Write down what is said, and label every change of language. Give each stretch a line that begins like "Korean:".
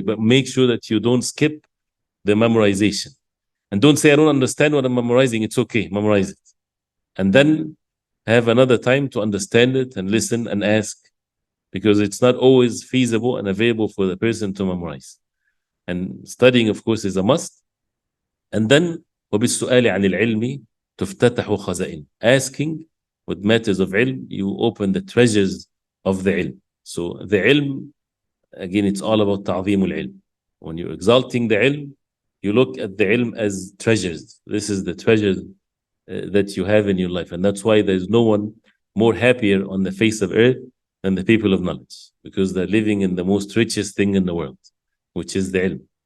English: But make sure that you don't skip the memorization. And don't say, I don't understand what I'm memorizing. It's okay, memorize it. And then have another time to understand it and listen and ask, because it's not always feasible and available for the person to memorize. And studying, of course, is a must. And then,
Arabic: وَبِالسُّؤَالِ عَنِ الْعِلْمِ تُفْتَتَحُ خَزَائِنُ.
English: Asking with matters of ilm, you open the treasures of the ilm. So the ilm, again, it's all about ta'zimul ilm. When you're exalting the ilm, you look at the ilm as treasures. This is the treasure that you have in your life. And that's why there's no one more happier on the face of earth than the people of knowledge, because they're living in the most richest thing in the world, which is the ilm.